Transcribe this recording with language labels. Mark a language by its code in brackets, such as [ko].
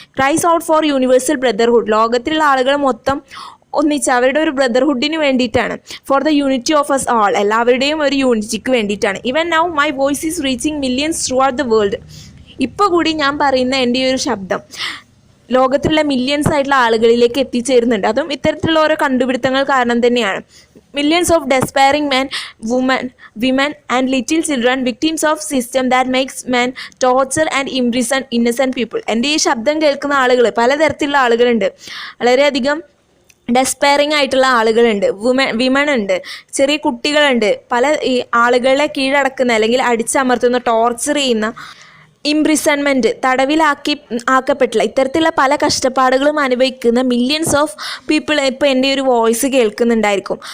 [en] Cries out for universal brotherhood. [ml] ലോകത്തിലുള്ള ആളുകൾ മൊത്തം ഒന്നിച്ച് അവരുടെ ഒരു ബ്രദർഹുഡിന് വേണ്ടിയിട്ടാണ്. [en] For the unity of us all. [ml] എല്ലാവരുടെയും ഒരു യൂണിറ്റിക്ക് വേണ്ടിയിട്ടാണ്. [en] Even now my voice is reaching millions throughout the world. [ml] ഇപ്പോൾ കൂടി ഞാൻ പറയുന്ന എൻ്റെ ഈ ഒരു ശബ്ദം ലോകത്തിലുള്ള മില്യൺസ് ആയിട്ടുള്ള ആളുകളിലേക്ക് എത്തിച്ചേരുന്നുണ്ട്. അതും ഇത്തരത്തിലുള്ള ഓരോ കണ്ടുപിടുത്തങ്ങൾ കാരണം തന്നെയാണ്. [en] Millions of despairing men, women and little children, victims of system that makes men torture and imprison innocent people. [ml] എൻ്റെ ഈ ശബ്ദം കേൾക്കുന്ന ആളുകൾ പലതരത്തിലുള്ള ആളുകളുണ്ട്. വളരെയധികം ഡെസ്പയറിങ് ആയിട്ടുള്ള ആളുകളുണ്ട്, വിമൺ ഉണ്ട്, ചെറിയ കുട്ടികളുണ്ട്, പല ഈ ആളുകളെ കീഴടക്കുന്ന അല്ലെങ്കിൽ അടിച്ചമർത്തുന്ന, ടോർച്ചർ ചെയ്യുന്ന, ഇംപ്രിസൺമെൻറ്റ് ആക്കപ്പെട്ടില്ല ഇത്തരത്തിലുള്ള പല കഷ്ടപ്പാടുകളും അനുഭവിക്കുന്ന [en] millions of people [ml] ഇപ്പോൾ എൻ്റെ ഒരു വോയിസ് കേൾക്കുന്നുണ്ടായിരിക്കും.